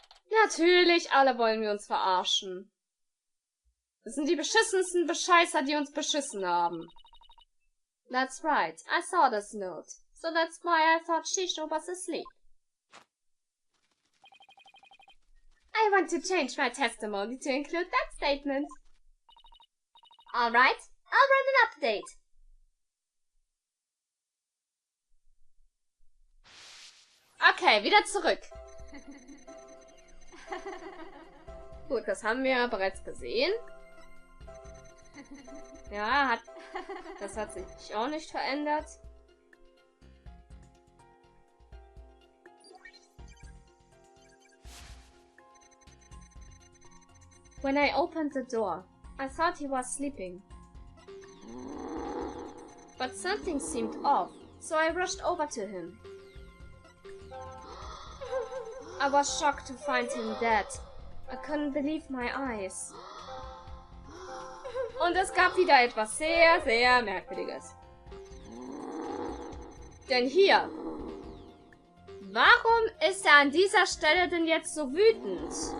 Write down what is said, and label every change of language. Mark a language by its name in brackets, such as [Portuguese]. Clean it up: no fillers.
[German] Natürlich, alle wollen wir uns verarschen. Das sind die beschissensten Bescheißer, die uns beschissen haben. [English] That's right, I saw this note. So that's why I thought Shishu was asleep. I want to change my testimony to include that statement. Alright, I'll run an update. [German] Okay, wieder zurück. Gut, das haben wir bereits gesehen. Ja, das hat sich auch nicht verändert. [English] When I opened the door, I thought he was sleeping. But something seemed off, so I rushed over to him. I was shocked to find him dead. I couldn't believe my eyes. [German] Und es gab wieder etwas sehr, sehr Merkwürdiges. Denn hier, warum ist er an dieser Stelle denn jetzt so wütend?